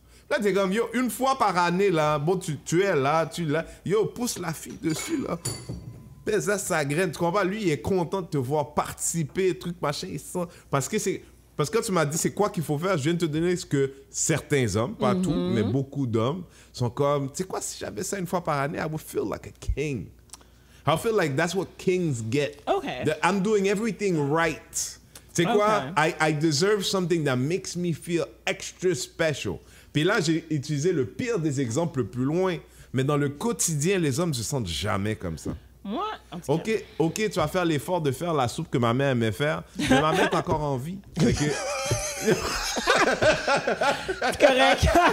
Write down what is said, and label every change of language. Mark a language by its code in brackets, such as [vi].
[fr] Là, t'es comme, yo, 1 fois par année, là, bon, tu es là, yo, pousse la fille dessus, là. Pèse ça, sa graine, tu comprends? Lui, il est content de te voir participer, truc, machin, il sent... Parce que quand tu m'as dit c'est quoi qu'il faut faire, je viens de te donner ce que certains hommes, pas tous, mais beaucoup d'hommes, sont comme, tu sais quoi, si j'avais ça 1 fois par année, [en] I would feel like a king. I feel like that's what kings get. Okay. I'm doing everything right. [fr] Tu sais quoi, [en] I deserve something that makes me feel extra special. [fr] Puis là, j'ai utilisé le pire des exemples le plus loin, mais dans le quotidien, les hommes ne se sentent jamais comme ça. Moi, en tout cas. OK, tu vas faire l'effort de faire la soupe que ma mère aimait faire, mais ma mère est encore en vie. C'est correct.